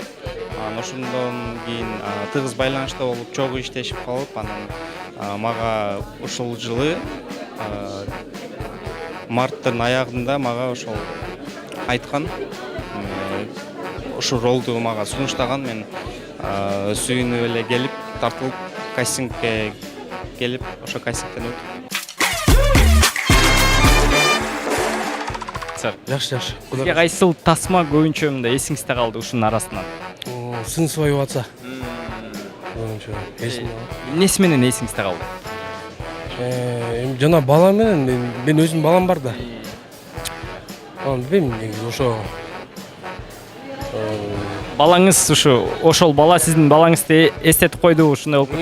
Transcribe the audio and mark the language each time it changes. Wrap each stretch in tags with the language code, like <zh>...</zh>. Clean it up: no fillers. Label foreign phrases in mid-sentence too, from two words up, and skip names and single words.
<ky>Ошондон кийин тыгыз байланышта болуп, чогуу иштешип калып, анан мага ушул жылы марттын аягында мага ошол айткан, ушул ролду мага сунуштаган, мен сүйүнүп эле келип, тартылып кастингге келип, ошо кастингден өтүп. Жакшы. Сизге кайсыл тасма көбүнчө мындай эсиңизде калды ушунун арасынан?</ky> <ru>Сын свою отца.</ru> <ky>Көбүнчө эсим. Эмнеси менен эсиңизде калды? Жана бала менен мен өзүм балам бар да. Анан билбейм, негизи ошо Балаңыз ошол бала сиздин балаңызды эстетип койду, ушундай болуп.</ky>